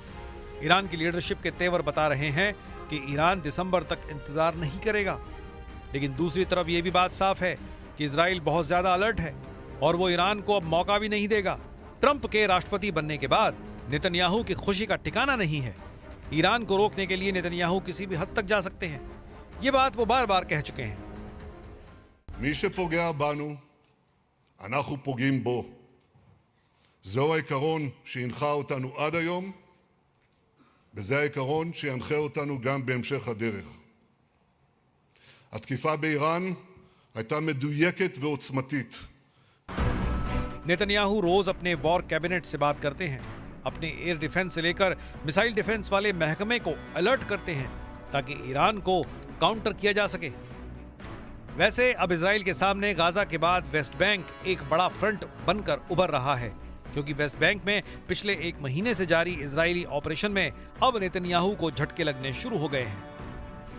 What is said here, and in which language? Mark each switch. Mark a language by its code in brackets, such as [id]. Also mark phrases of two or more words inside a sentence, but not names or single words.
[hi] ईरान की लीडरशिप के तेवर बता रहे हैं कि ईरान दिसंबर तक इंतजार नहीं करेगा, लेकिन दूसरी तरफ यह भी बात साफ है कि इजराइल बहुत ज्यादा अलर्ट है और वो ईरान को अब मौका भी नहीं देगा। ट्रंप के राष्ट्रपति बनने के बाद नेतन्याहू की खुशी का ठिकाना नहीं है। ईरान को रोकने के लिए नेतन्याहू किसी भी हद तक जा सकते हैं। ये बात वो बार बार कह चुके हैं। [he] מי שפוגע בנו, אנחנו פוגעים בו. זהו העיקרון שהנחה אותנו עד היום, וזה העיקרון שינחה אותנו גם בהמשך הדרך. התקיפה באיראן הייתה מדויקת ועוצמתית. [hi] नेतन्याहू रोज अपने [en] war cabinet [hi] से बात करते हैं, अपने [en] air defense [hi] से लेकर [en] missile defense [hi] वाले महकमे को अलर्ट करते हैं ताकि ईरान को काउंटर किया जा सके। वैसे अब इजराइल के सामने गाजा के बाद वेस्ट बैंक एक बड़ा फ्रंट बनकर उभर रहा है, क्योंकि वेस्ट बैंक में पिछले 1 महीने से जारी इजरायली ऑपरेशन में अब नेतन्याहू को झटके लगने शुरू हो गए हैं।